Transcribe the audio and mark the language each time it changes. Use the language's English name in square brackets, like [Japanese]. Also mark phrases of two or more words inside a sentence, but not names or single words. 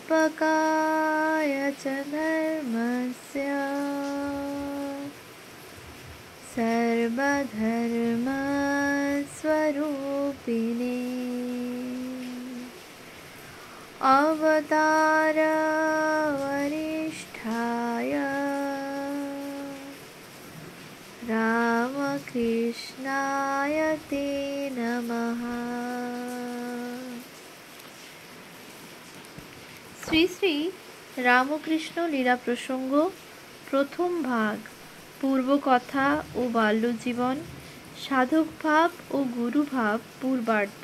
[Sanskrit] संस्थापकाय च धर्मस्य सर्वधर्मस्वरूपिणे अवतारवरिष्ठाय रामकृष्णाय ते नमः। [Bangla] শ্রী শ্রী রামকৃষ্ণ লীলা প্রসঙ্গ প্রথম ভাগ, পূর্বকথা ও বাল্যজীবন, সাধকভাব ও গুরুভাব পূর্বার্ধ।